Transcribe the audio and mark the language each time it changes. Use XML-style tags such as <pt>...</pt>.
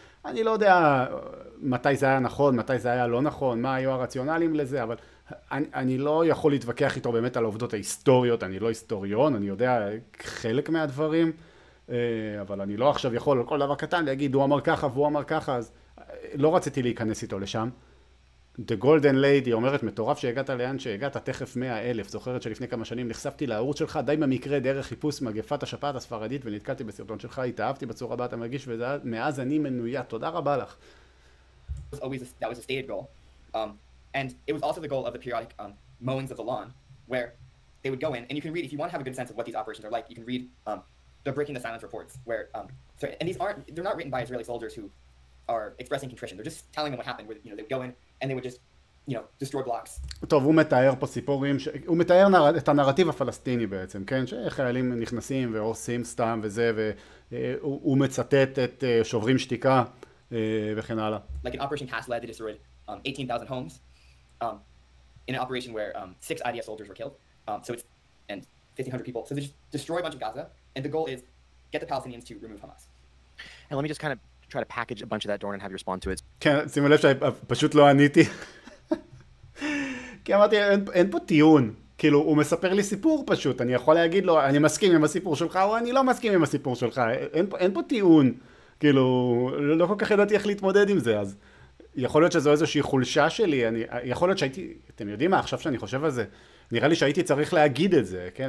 <he>אני לא יודע מתי זה היה נכון, מתי זה היה לא נכון, מה היו הרציונלים לזה, אבל אני לא יכול להתווכח איתו באמת על העובדות ההיסטוריות, אני לא היסטוריון, אני יודע חלק מהדברים, אבל אני לא עכשיו יכול על כל דבר קטן להגיד, הוא אמר ככה והוא אמר ככה, אז לא רציתי להיכנס איתו לשם. The Golden Lady אומרת, מטורף שהגעת לאן שהגעת, תכף 100,000. זוכרת שלפני כמה שנים נחשפתי לערוץ שלך, די במקרה דרך חיפוש מגפת השפעת הספרדית, ונתקלתי בסרטון שלך, התאהבתי בצורה בה אתה מרגיש, ומאז אני מנויה. תודה רבה לך.</he> <en>That was a stated goal. And it was also the goal of the periodic mowings of the lawn, where they would go in, and you can read, if you want to have a good sense of what these operations are like, you can read the Breaking the Silence reports, where, and they're not written by Israeli soldiers who are expressing contrition. They're just telling them what happened, where, they would go in, and they would just, destroy blocks.</en> <he>טוב, הוא מתאר פה סיפורים, הוא מתאר את הנרטיב הפלסטיני בעצם, כן? שחיילים נכנסים והורסים סתם וזה, והוא מצטט את שוברים שתיקה וכן הלאה.</he> <en>Like in Operation Cast Lead, they destroyed 18,000 homes in an operation where 6 IDF soldiers were killed. And 1,500 people. So they just destroy a bunch of Gaza, and the goal is get the Palestinians to remove Hamas. And let me just kind of try to package a bunch of that, Doran, and have you respond to it.</en> <he>כן, שימו לב שפשוט לא עניתי. כי אמרתי, אין פה טיעון. כאילו, הוא מספר לי סיפור פשוט, אני יכול להגיד לו, אני מסכים עם הסיפור שלך, או אני לא מסכים עם הסיפור שלך, אין פה טיעון. כאילו, לא כל כך ידעתי איך להתמודד עם זה, אז יכול להיות שזו איזושהי חולשה שלי, יכול להיות שהייתי, אתם יודעים מה, עכשיו שאני חושב על זה, נראה לי שהייתי צריך להגיד את זה, כן?</he>